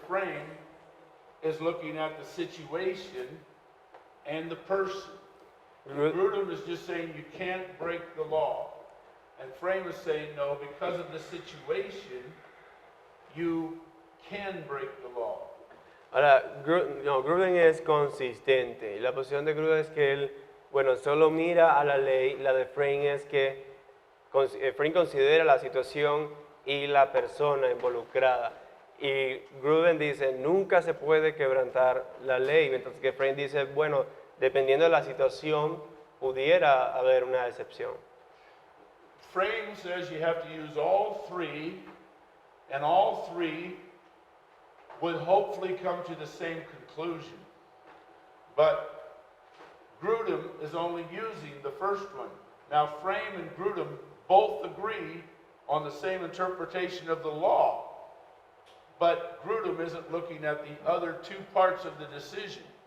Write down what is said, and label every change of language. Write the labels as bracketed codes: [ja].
[en] Frame is looking at the situation and the person. And Grudem is just saying you can't break the law. And Frame is saying no, because of the situation, you can break the law. [es] Ahora, Gruden es consistente y la posición de Gruden es que él, bueno, solo mira a la ley. La de Frame es que Frame considera la situación y la persona involucrada. Y Gruden dice, nunca se puede quebrantar la ley, mientras que Frame dice, bueno, dependiendo de la situación, pudiera haber una excepción. [en] Frame says you have to use all three, and all three would hopefully come to the same conclusion. But Grudem is only using the first one. Now, Frame and Grudem both agree on the same interpretation of the law, but Grudem isn't looking at the other two parts of the decision,